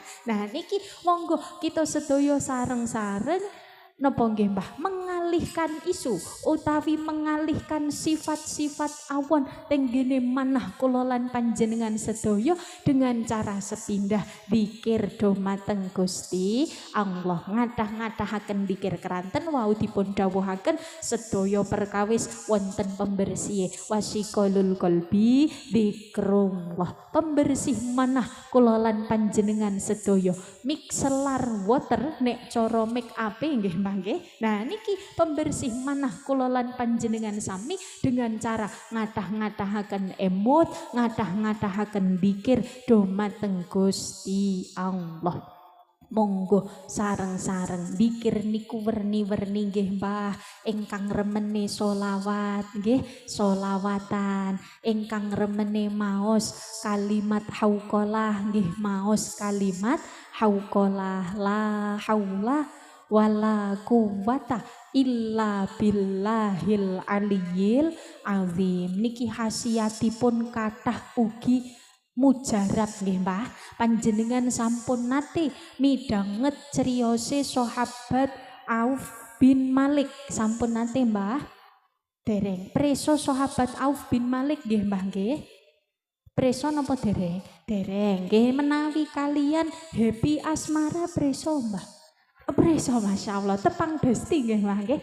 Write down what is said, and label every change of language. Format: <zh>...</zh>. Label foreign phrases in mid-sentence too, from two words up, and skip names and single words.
<jv>Nah niki monggo kita sedaya sareng-sareng napa nggih Mbah</jv> <id>mengalihkan isu</id> <jv>utawi</jv> <id>mengalihkan sifat-sifat awan</id> <jv>tenggene manah kula lan panjenengan sedaya</jv> <id>dengan cara</id> <jv>sepindah zikir dumateng Gusti Allah ngadah-ngadahaken zikir keranten wau dipun dawuhaken sedaya perkawis wonten pembersih</jv> <ar>وصقال القلب</ar> <jv>zikrullah pembersih manah kula lan panjenengan sedaya</jv> <en>mixelar water</en> <jv>nek cara make up nggih nah niki pembersih manah kula lan panjenengan sami</jv> <id>dengan cara</id> <jv>ngadah-ngadahaken emot, ngadah-ngadahaken zikir dumateng Gusti Allah. Monggo sareng-sareng zikir niku werni-werni nggih Mbah ingkang remene solawat nggih solawatan ingkang remene maos kalimat hauqalah nggih maos kalimat hauqalah</jv> <ar>لا حول ولا قوة إلا بالله العلي العظيم</ar> <jv>niki khasiatipun kathah ugi mujarab nggih Mbah panjenengan sampun nate midhanget criyose sahabat Auf bin Malik sampun nate Mbah dereng preso sahabat Auf bin Malik nggih Mbah nggih preso napa dereng dereng nggih menawi kalian happy asmara preso Mbah preso</jv> <ar>ما شاء الله</ar> <jv>tepang besti nggih Mbah nggih.</jv>